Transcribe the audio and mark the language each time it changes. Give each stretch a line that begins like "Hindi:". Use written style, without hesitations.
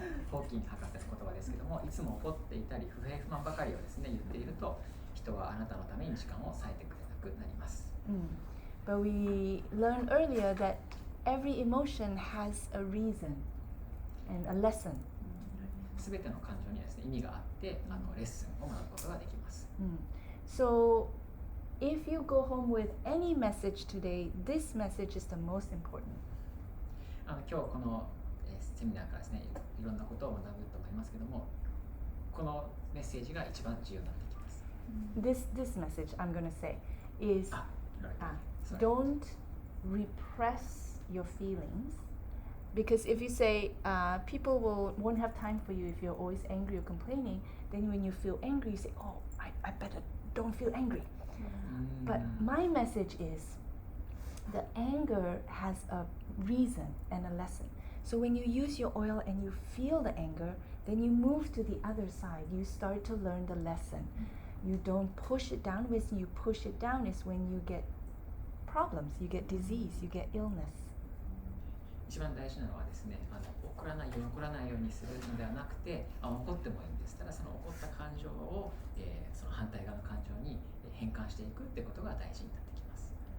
Japanese: ホーキン博士の言葉ですけども、いつも怒っていたり不平不満ばかりをですね言っていると、人はあなたのために時間を割いてくれなくなります。
English: But we learned earlier that every emotion has a reason and a lesson.
Japanese: すべての感情にはですね意味があって、レッスンを学ぶことができます。
English: So if you go home with any message today, this message is the most important.
Japanese: 今日このセミナーからですねいろんなことを学ぶと思いますけども、このメッセージが一番重要になってきます。
English: This message I'm going to say is don't repress your feelings, because if you say people won't have time for you if you're always angry or complaining, then when you feel angry you say, oh, I better don't feel angry. But my message is the anger has a reason and a lesson. So when you use your oil and you feel the anger, then you move to the other side. You start to learn the lesson. You don't push it down. When you push it down is when you get problems, you get disease, you get illness.
Japanese: 一番大事なのはですね、怒らないようにするのではなくて、怒ってもいいんですから、その怒った感情を、その反対側の感情に変換していくってことが大事になってきます。